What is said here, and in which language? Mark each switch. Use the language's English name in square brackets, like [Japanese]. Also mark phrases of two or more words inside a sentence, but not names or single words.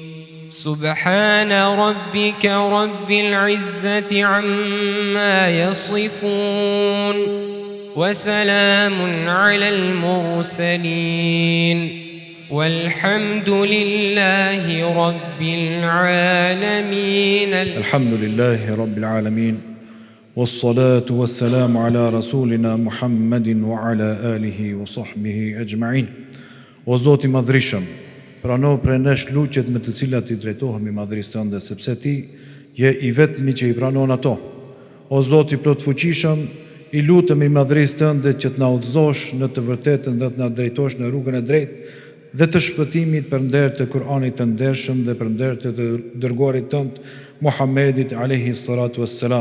[Arabic] سبحان ربك رب العزة عما يصفون وسلام على المرسلين والحمد لله رب العالمين. الحمد لله رب العالمين والصلاة والسلام على رسولنا محمد وعلى آله وصحبه أجمعين. [Albanian] O Zoti Madhrishëm, prano prej nesh luqet me të cilat I drejtohemi madhrisë tënde, sepse Ti je I vetmi që I pranon ato. O Zoti plotfuqishëm, I lutemi madhrisë tënde që të na udhëzosh në të vërtetën dhe të na drejtosh në rrugën e drejtë dhe të shpëtimit për nder të Kur'anit të ndershëm dhe për nder të dërguarit tënd Muhammedit [Arabic] عليه الصلاة والسلام.